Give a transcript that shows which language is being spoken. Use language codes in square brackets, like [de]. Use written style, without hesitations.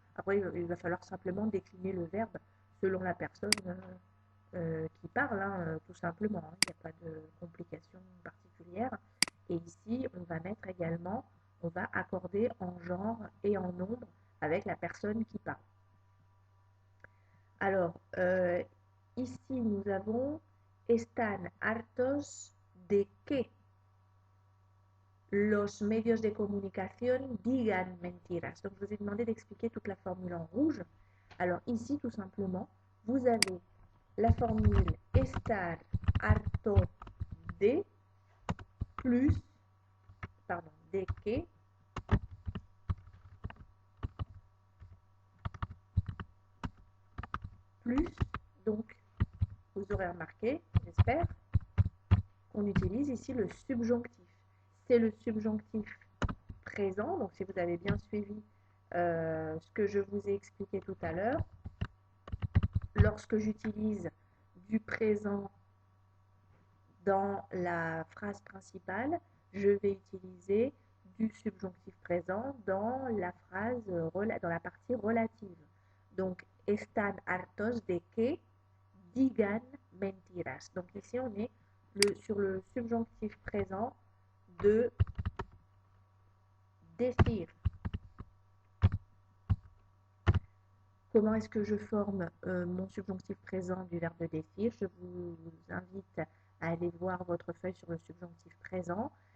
[fr] Après, il va falloir simplement décliner le verbe selon la personne qui parle, hein, tout simplement. Il n'y a pas de complication particulière. Et ici, on va mettre également, on va accorder en genre et en nombre avec la personne qui parle. Alors, ici, nous avons [es] están hartos de que los medios de comunicación digan mentiras. [fr] Donc, je vous ai demandé d'expliquer toute la formule en rouge. Alors, ici, tout simplement, vous avez la formule [es] estar harto de [fr] plus, pardon, de que, plus, donc vous aurez remarqué, j'espère, qu'on utilise ici le subjonctif. C'est le subjonctif présent, donc si vous avez bien suivi ce que je vous ai expliqué tout à l'heure, lorsque j'utilise du présent dans la phrase principale, je vais utiliser du subjonctif présent dans la phrase, dans la partie relative. [es] Donc, están hartos de que digan mentiras. [fr] Donc ici, on est sur le subjonctif présent de decir. Comment est-ce que je forme mon subjonctif présent du verbe decir? Je vous invite à aller voir votre feuille sur le subjonctif présent.